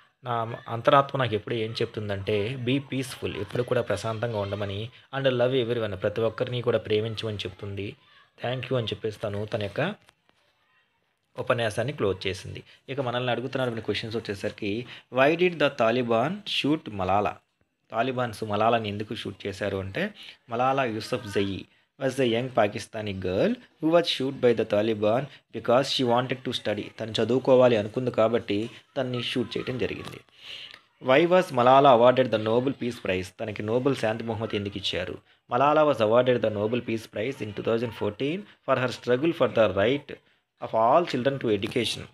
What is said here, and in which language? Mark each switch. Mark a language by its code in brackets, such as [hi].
[te] నా అంతరాత్మ నాకు ఎప్పుడు ఏం చెప్తుందంటే, [en] be peaceful, [te] ఎప్పుడు కూడా ప్రశాంతంగా ఉండమని, [en] and love everyone, [te] ప్రతి ఒక్కరిని కూడా ప్రేమించమని చెప్తుంది. [en] thank you [te] అని చెప్పేసి తన యొక్క ఉపన్యాసాన్ని క్లోజ్ చేసింది. ఇక మనల్ని అడుగుతున్నటువంటి క్వశ్చన్స్ వచ్చేసరికి, [en] Why did the Taliban shoot Malala? [te] Talibans మలాలాని ఎందుకు షూట్ చేశారు అంటే, [en] Malala Yousafzai was a young Pakistani girl who was shot by the Taliban because she wanted to study. [te] తను చదువుకోవాలి అనుకుంది కాబట్టి తన్ని షూట్ చేయడం జరిగింది. [en] Why was Malala awarded the Nobel peace prize? [te] తనకి నోబెల్ శాంతి బహుమతి ఎందుకు ఇచ్చారు? [en] Malala was awarded the Nobel peace prize in 2014 for her struggle for the right of all children to education.